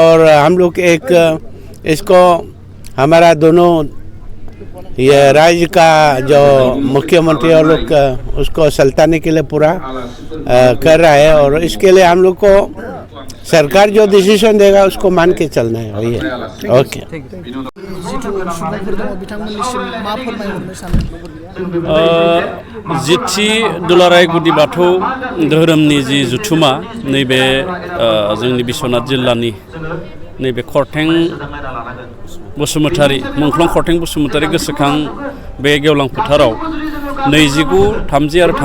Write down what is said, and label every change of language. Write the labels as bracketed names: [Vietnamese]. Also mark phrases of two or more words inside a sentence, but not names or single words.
[Hindi] और हम लोग एक इसको हमारा दोनों ये राज्य का जो मुख्यमंत्री और लोग उसको सल्ताने के लिए पूरा कर रहा है और इसके लिए हम लोग को सरकार जो डिसीजन देगा उसको मान के चलना है, वही है। ओके। [Bodo] जिथि दुलाराय गुदि बाथौ धोरोमनि जि जुथुमा नैबे जोंनि बिश्वनाथ जिल्लानि नैबे खरथें बसुमतारी मुंख्लं खरथें बसुमतारी गोसोखां बे गेवलां फोथाराव 29, 30 आरो